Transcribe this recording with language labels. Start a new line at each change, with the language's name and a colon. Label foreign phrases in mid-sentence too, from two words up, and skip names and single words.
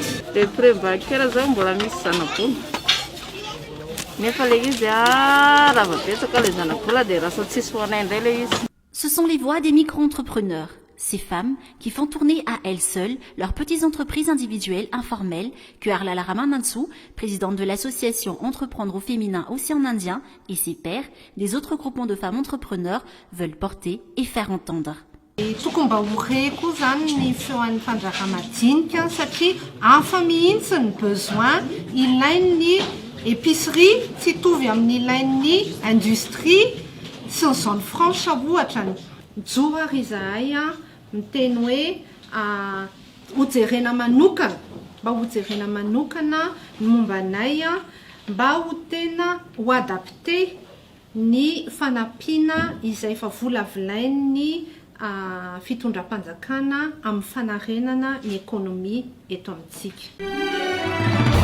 French: Le prêt bancaire
Malagasy: zao mbola misy zanak'olo nefa le izy raha betsaka le zanak'olo dia raha tsisy ho anay indray le izy.
French: Ce sont les voix des micro-entrepreneurs, ces femmes qui font tourner à elles seules leurs petites entreprises individuelles informelles que Arlala Ramanantsoa, présidente de l'association Entreprendre au féminin Océan Indien, et ses pairs, des autres groupements de femmes entrepreneurs, veulent porter et faire entendre.
Malagasy: Tokony mba horeko zany ny feoan'ny fandraka-madinika satria hafa mihitsy ny besoin ilain'ny épicerie tsy hitovy amin'ny ilain'ny industrie sy ny
French: zone franche
Malagasy: ohatra ny joary izahay miteny hoe hojerena manokana mba hojerena manokana ny mombanay mba ho tena ho adapté ny fanampiana izay efa volavolain'ny fitondram-panjakana amin'ny fanarenana ny économie eto amintsika.